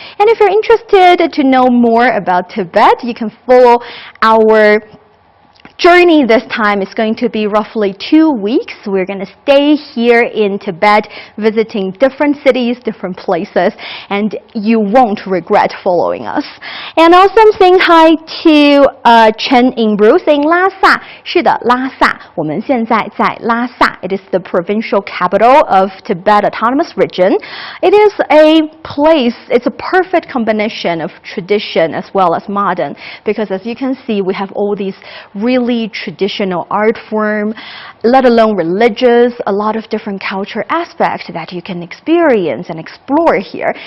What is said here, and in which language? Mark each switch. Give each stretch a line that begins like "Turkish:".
English: And if you're interested to know more about Tibet, you can follow our journey. This time is going to be roughly 2 weeks. We're going to stay here in Tibet, visiting different cities, different places, and you won't regret following us. And also I'm saying hi to Chen Ingbru, saying Lhasa.
Chinese: 是的，拉萨，我们现在在拉萨.
English: It is the provincial capital of Tibet Autonomous Region. It is a place, it's a perfect combination of tradition as well as modern, because as you can see, we have all these really traditional art form, let alone religious, a lot of different culture aspects that you can experience and explore here.